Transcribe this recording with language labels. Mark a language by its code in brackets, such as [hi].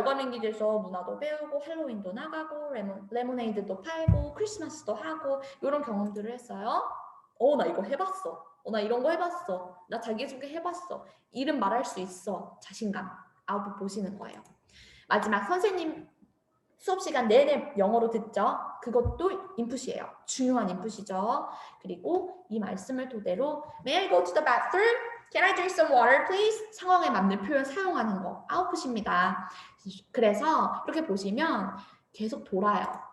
[ko] 오감 랭귀지에서 문화도 배우고 할로윈도 나가고 레모네이드도 팔고 크리스마스도 하고 이런 경험들을 했어요. 나 이거 해봤어. 나 이런 거 해봤어. 나 자기소개 해봤어. 이름 말할 수 있어. 자신감. 아웃풋 보시는 거예요. 마지막 선생님 수업 시간 내내 영어로 듣죠. 그것도 인풋이에요. 중요한 인풋이죠. 그리고 이 말씀을 토대로 [en] May I go to the bathroom? Can I drink some water, please? [ko] 상황에 맞는 표현 사용하는 거 아웃풋입니다. 그래서 이렇게 보시면 계속 돌아요.